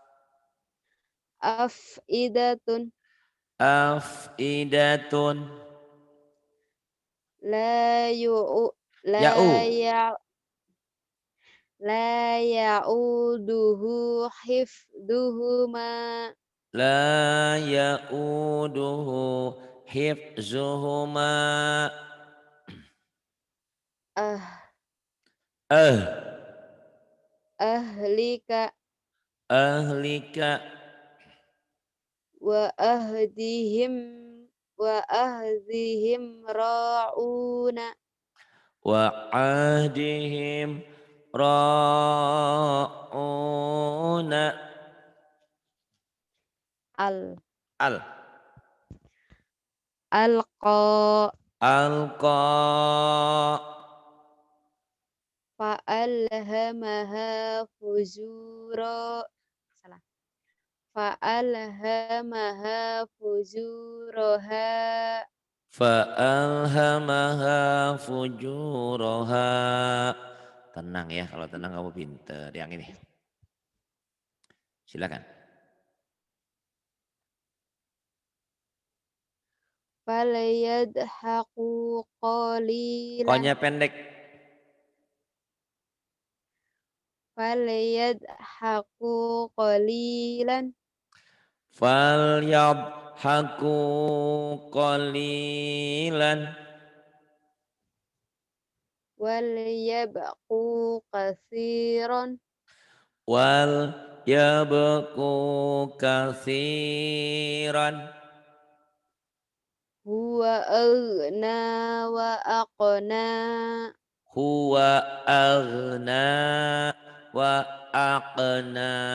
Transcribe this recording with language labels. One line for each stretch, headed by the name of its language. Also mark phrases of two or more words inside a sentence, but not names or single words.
Arabic: afidatun afidatun. لا يؤو لا Ya'u. يا لا يؤوده حفظهما. لا يؤوده حفظهما. Ah Ah ahlika ahlika وعهدهم راعون. وعهدهم راعون. Al Al alqa alqa فألهمها فجورا. Salah. فألهمها فجورها. فألهمها فجورها.
Indonesian: Tenang ya, kalau tenang kamu pinter. Yang ini. Silakan.
Arabic: فليضحكوا قليلا.
Indonesian: Konya pendek.
Arabic: فليضحكوا قليلا. فليضحكوا قليلا. وليبكوا كثيرا. وليبكوا كثيرا. هو أغنى وأقنى. هو أغنى وأقنى.